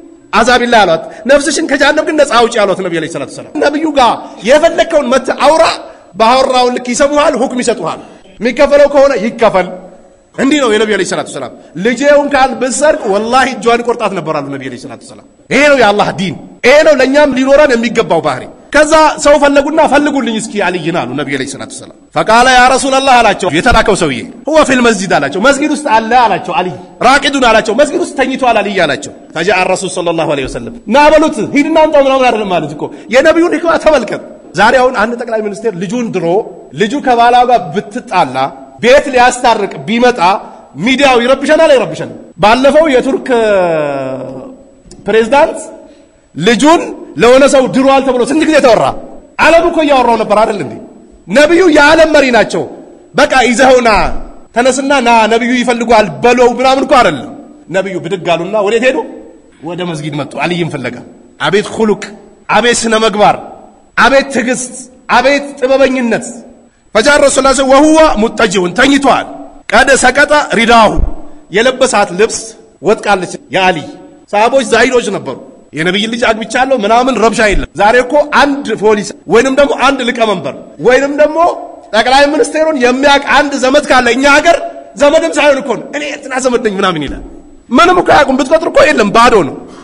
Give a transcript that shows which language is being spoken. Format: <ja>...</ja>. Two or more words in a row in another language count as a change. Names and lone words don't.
<am>አዛቢላ አሏት ነፍስሽን ከጀሃነም ግን ነፃ አውጪ አሏት ነብዩ</am> <ar>عليه الصلاة السلام</ar> <am>ነብዩ ጋር የፈለከውን መተ አውራ ባወራው ልክ ይሰሙሃል ሁክም ይሰጡሃል የሚከፈለው ከሆነ ይከፈል እንዲህ ነው የነብዩ</am> <ar>عليه الصلاة</ar> <am>ሰላም ልጄውን ካል በሰርቅ ወላሂ እጇን ቆርጣት ነበር አሉ ነብዩ</am> <ar>عليه الصلاة السلام</ar> <am>ይሄ ነው የአላህ ዲን ይሄ ነው ለኛም ሊኖረን የሚገባው ባህሪ ከዛ ሰው ፈለጉና ፈልጉልኝ እስኪ አልይና አሉ ነብዩ</am> <ar>عليه الصلاة السلام فقال يا رسول الله</ar> <am>አላቸው የተላከው ሰውዬ</am> <ar>هو في المسجد</ar> <am>አላቸው መስጊድ ውስጥ አለ አላቸው አሊ ራቂዱን አላቸው መስጊድ ውስጥ ተኝቷል አሊ አላቸው</am> <ar>فجاء الرسول صلى الله عليه وسلم</ar> <am>ናበሉት ሂድና አንተው ምናምን አይደለም ማለት እኮ የነብዩን ህክማ ተመልከት ዛሬ አሁን አንድ ጠቅላይ ሚኒስቴር ልጁን ድሮ ልጁ ከባላው ጋር ብትጣላ ቤት ሊያስታርቅ ቢመጣ ሚዲያው ይረብሸናል አይረብሸንም ባለፈው የቱርክ ፕሬዝዳንት ልጁን ለሆነ ሰው ድሯል ተብሎ ስንት ጊዜ ተወራ ዓለም እኮ ያወራው ነበር አይደል እንዴ ነብዩ የዓለም መሪ ናቸው በቃ ይዘውና ተነስና ና ነብዩ ይፈልጓል በለው ምናምን እኮ አይደለም ነብዩ ብድጋሉና ወዴት ሄዱ ወደ መስጊድ መጡ አልይም ፈለጋ አቤት ኹሉቅ አቤት ስነ ምግባር አቤት ትግስት አቤት ጥበበኝነት</am> <ar>فجاء الرسول صلى الله عليه وسلم وهو متجه</ar> <am>ተኝቷል</am> <ar>قد سقط رداؤه</ar> <am>የለበሳት ልብስ ወጥቃለች ያሊ ሰሃቦች ዛሂዶች ነበሩ የነብይ ልጅ አግብቻለሁ ምናምን ረብሻ የለም ዛሬ እኮ አንድ ፖሊስ ወይንም ደግሞ አንድ ሊቀመንበር ወይንም ደግሞ ጠቅላይ ሚኒስቴሩን የሚያቅ አንድ ዘመድ ካለ እኛ ሀገር ዘመድም ሳይሆን እኮ እኔ እንትና ዘመድ ነኝ ምናምን ይላል ምንም እኮ ያቁም ብትቆጥር እኮ የለም ባዶ ነው</am>